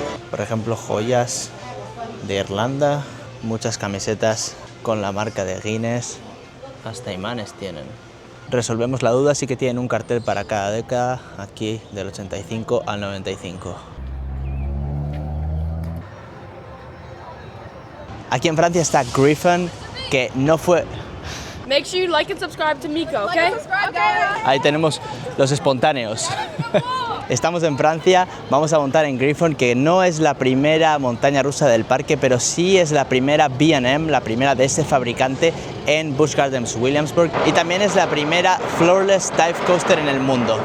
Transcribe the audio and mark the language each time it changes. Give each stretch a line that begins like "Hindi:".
Spanish: Por ejemplo, joyas de Irlanda, muchas camisetas con la marca de Guinness, hasta imanes tienen. Resolvemos la duda, sí que tienen un cartel para cada década, aquí del 85 al 95. Aquí en Francia está Griffon, que no fue...
English: Make sure you like and subscribe to Miko, okay?
Spanish: Ahí tenemos los espontáneos. Estamos en Francia, vamos a montar en Griffon, que no es la primera montaña rusa del parque, pero sí es la primera B&M, la primera de este fabricante en Busch Gardens Williamsburg, y también es la primera floorless dive coaster en el mundo.